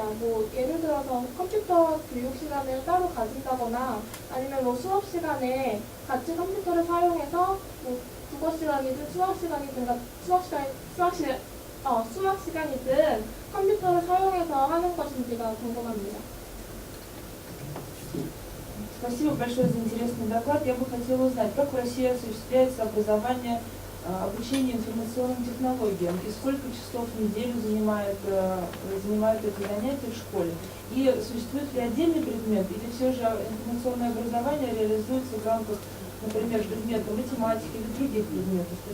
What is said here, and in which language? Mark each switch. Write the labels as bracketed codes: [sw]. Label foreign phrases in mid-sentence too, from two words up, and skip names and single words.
[ko] 뭐 예를 들어서 컴퓨터 교육 시간을 따로 가진다거나 아니면 뭐 수업 시간에 같이 컴퓨터를 사용해서 뭐 국어 시간이든 수학 시간이든 컴퓨터를 사용해서 하는 것인지가 궁금합니다. [ru] Спасибо большое за интересный доклад. Я бы хотела узнать, как в России осуществляется образование, обучение информационным технологиям и сколько часов в неделю занимают эти занятия в школе. И существует ли отдельный предмет, или все же информационное образование реализуется в рамках, например, предмета математики или других предметов?